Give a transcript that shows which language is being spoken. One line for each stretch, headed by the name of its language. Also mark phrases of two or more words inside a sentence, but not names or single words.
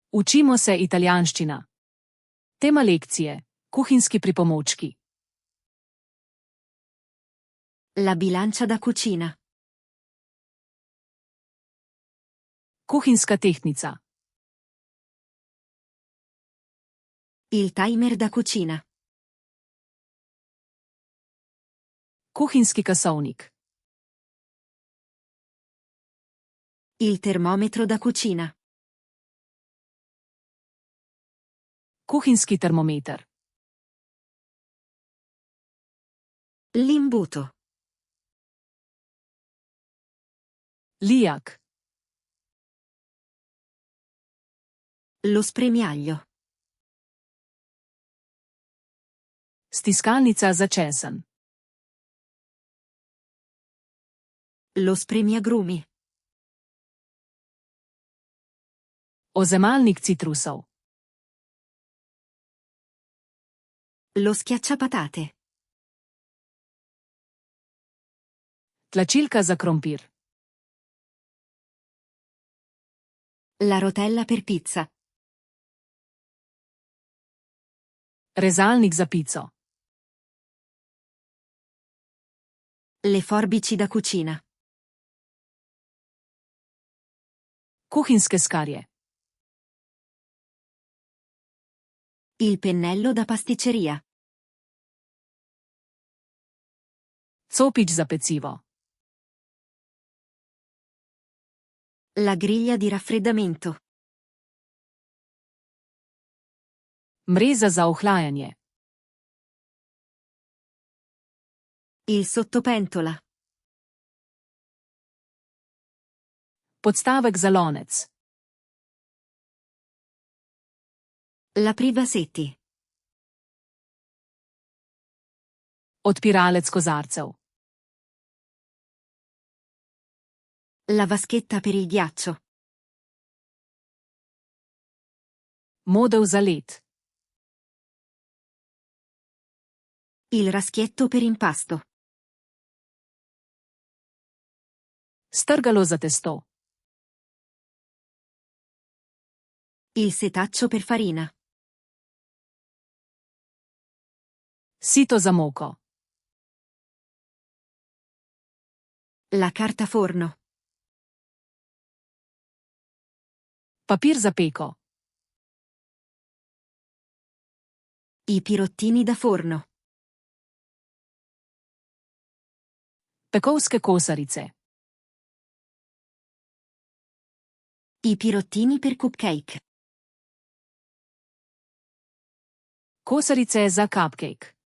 Slovenian: Učimo se italijanščina. Tema lekcije: kuhinjski pripomočki.
Italian: La bilancia da cucina.
Slovenian: Kuhinjska tehtnica.
Italian: Il timer da cucina.
Slovenian: Kuhinjski kasovnik.
Italian: Il termometro da cucina.
Slovenian: Kuhinjski termometer.
Italian: L'imbuto.
Slovenian: Lijak.
Italian: Lo spremiaglio.
Slovenian: Stiskalnica za česen.
Italian: Lo spremiagrumi.
Slovenian: Ozemalnik citrusov.
Italian: Lo schiacciapatate.
Slovenian: Tlačilka za krompir.
Italian: La rotella per pizza.
Slovenian: Rezalnik za pico.
Italian: Le forbici da cucina.
Slovenian: Kuhinjske skarje.
Italian: Il pennello da pasticceria.
Slovenian: Copič za pecivo.
Italian: La griglia di raffreddamento.
Slovenian: Mreza za ohlajanje.
Italian: Il sottopentola.
Slovenian: Podstavek za lonec.
Italian: La privasetti.
Slovenian: Odpiralec kozarcev.
Italian: La vaschetta per il ghiaccio.
Slovenian: Modev za led.
Italian: Il raschietto per impasto.
Slovenian: Strgalo za testo.
Italian: Il setaccio per farina.
Slovenian: Sito za moko.
Italian: La carta forno.
Slovenian: Papir za peko.
Italian: I pirottini da forno.
Slovenian: Pekovske kosarice.
Italian: I pirottini per cupcake.
Slovenian: Kosarice za cupcake.